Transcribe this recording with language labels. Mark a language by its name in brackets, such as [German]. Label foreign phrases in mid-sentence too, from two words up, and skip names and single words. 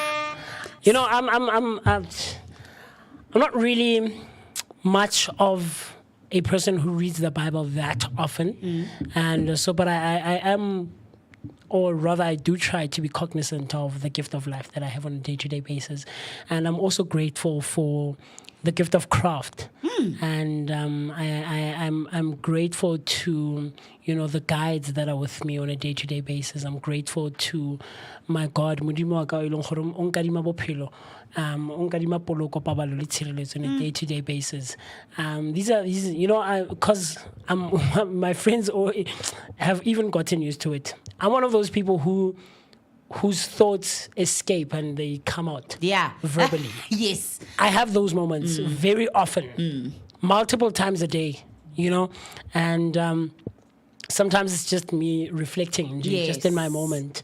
[English] You know, I'm not really much of a person who reads the Bible that often, and so, but I am, or rather I do try to be cognizant of the gift of life that I have on a day-to-day basis. And I'm also grateful for the gift of craft. And I'm grateful to, you know, the guides that are with me on a day-to-day basis. I'm grateful to my God, [Tswana] Modimo wa ka o ileng gore o nkadima bophelo, o nkadima poloko, pabalo le tshireletso [English] on a day-to-day basis. These you know, because my friends have even gotten used to it. I'm one of those people whose thoughts escape and they come out verbally. Yes. I have those moments very often, multiple times a day, you know, and sometimes it's just me reflecting just in my moment.